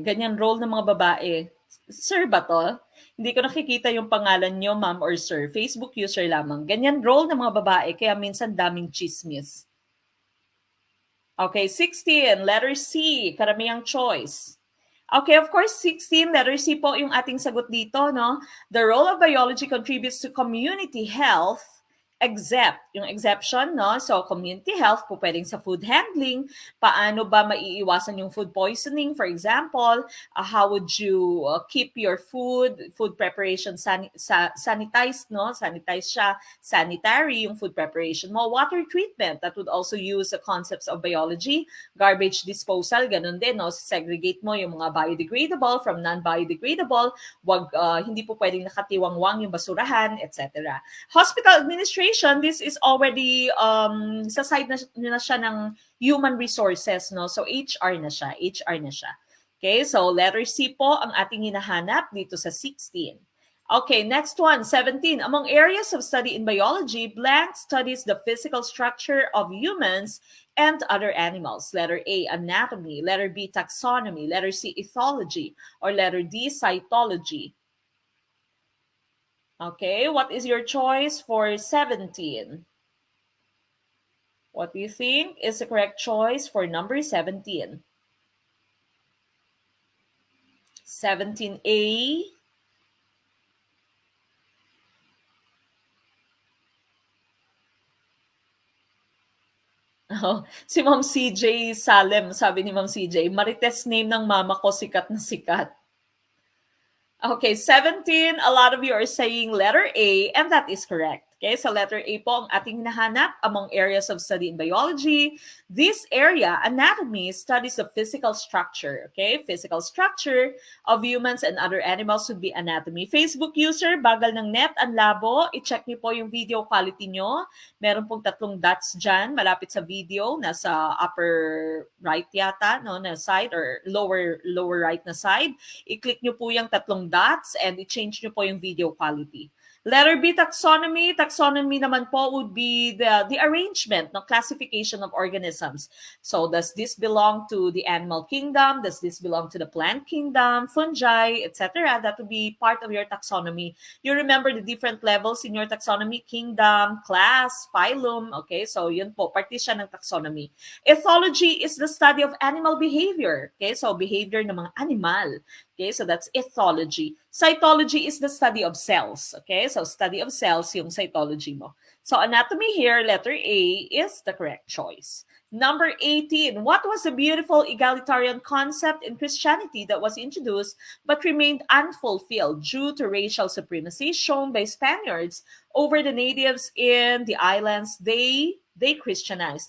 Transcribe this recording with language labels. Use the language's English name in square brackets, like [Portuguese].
[Filipino] Ganyan role ng mga babae. Sir ba to? Hindi ko nakikita yung pangalan nyo, ma'am or sir. Facebook user lamang. Ganyan role ng mga babae, kaya minsan daming chismis. Okay, 16, letter C, karamihang choice. [English] Okay, of course, 16, letter C po yung ating sagot dito, no? The role of biology contributes to community health except, yung exception, no? So, community health po pwedeng sa food handling. Paano ba maiiwasan yung food poisoning? For example, how would you keep your food preparation sanitized, no? Sanitized siya, sanitary yung food preparation mo. Water treatment, that would also use the concepts of biology. Garbage disposal, ganun din, no? Segregate mo yung mga biodegradable from non-biodegradable. Hindi po pwedeng nakatiwangwang yung basurahan, etc. Hospital administration, this is already sa side na siya ng human resources, no? [Filipino] So HR na siya, HR na siya. Okay, so letter C po ang ating hinahanap dito sa 16. [English] Okay, next one, 17. Among areas of study in biology, blank studies the physical structure of humans and other animals. Letter A, anatomy. Letter B, taxonomy. Letter C, ethology. Or letter D, cytology. Okay, what is your choice for 17? What do you think is the correct choice for number 17? 17A. [Filipino] Oh, si Ma'am CJ Salem, sabi ni Ma'am CJ, Marites name ng mama ko, sikat na sikat. [English] Okay, 17, a lot of you are saying letter A, and that is correct. Okay, so letter A po ang ating hinahanap among areas of study in biology. This area, anatomy, studies the physical structure. Okay, physical structure of humans and other animals would be anatomy. [Filipino] Facebook user, bagal ng net, ang labo. I-check niyo po yung video quality nyo. Meron pong 3 dots dyan, malapit sa video, nasa upper right yata, no, na side, or lower right na side. I-click nyo po yung 3 dots and i-change nyo po yung video quality. [English] Letter B, taxonomy. Taxonomy naman po would be the arrangement, no, classification of organisms. So does this belong to the animal kingdom? Does this belong to the plant kingdom, fungi, etc.? That would be part of your taxonomy. You remember the different levels in your taxonomy: kingdom, class, phylum. [Filipino] Okay, so yun po, parte siya ng taxonomy. [English] Ethology is the study of animal behavior. Okay, so behavior ng mga animal. Okay, so that's ethology. Cytology is the study of cells. Okay, so study of cells yung cytology mo. So anatomy here, letter A is the correct choice. Number 18, what was the beautiful egalitarian concept in Christianity that was introduced but remained unfulfilled due to racial supremacy shown by Spaniards over the natives in the islands they Christianized?